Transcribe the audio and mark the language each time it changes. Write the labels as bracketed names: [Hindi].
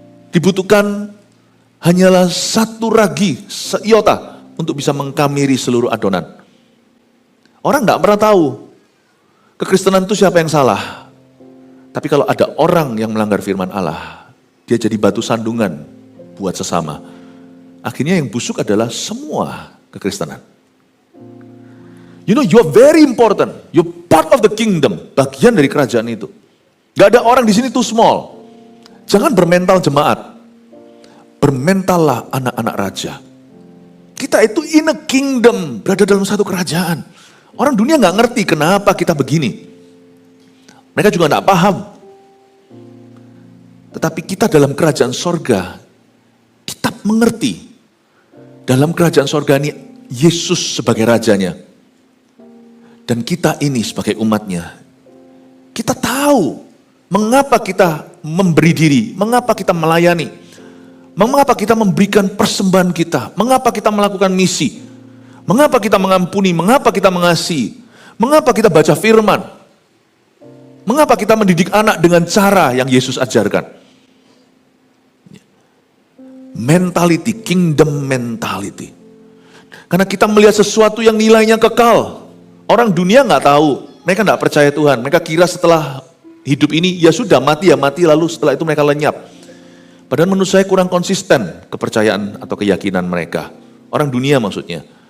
[Indonesian] Dibutuhkan hanyalah satu ragi, seiota untuk bisa mengkamiri seluruh adonan. Orang tidak pernah tahu kekristenan itu siapa yang salah. Tapi kalau ada orang yang melanggar firman Allah, dia jadi batu sandungan buat sesama. Akhirnya yang busuk adalah semua kekristenan. [English] You know, you are very important. You're part of the kingdom. [Indonesian] Bagian dari kerajaan itu. Gak ada orang di sini [English] too small. [Indonesian] Jangan bermental jemaat. Bermentallah anak-anak raja. Kita itu [English] in a kingdom. [Indonesian] Berada dalam satu kerajaan. Orang dunia gak ngerti kenapa kita begini. Mereka juga tidak paham. Tetapi kita dalam kerajaan sorga, kita mengerti. Dalam kerajaan sorga ini, Yesus sebagai rajanya. Dan kita ini sebagai umatnya. Kita tahu mengapa kita memberi diri, mengapa kita melayani, mengapa kita memberikan persembahan kita, mengapa kita melakukan misi, mengapa kita mengampuni, mengapa kita mengasihi, mengapa kita baca firman. Mengapa kita mendidik anak dengan cara yang Yesus ajarkan? [English] mentality, kingdom mentality. [Indonesian] Karena kita melihat sesuatu yang nilainya kekal. Orang dunia nggak tahu, mereka nggak percaya Tuhan. Mereka kira setelah hidup ini ya sudah mati ya mati, lalu setelah itu mereka lenyap. Padahal menurut saya kurang konsisten kepercayaan atau keyakinan mereka. Orang dunia maksudnya.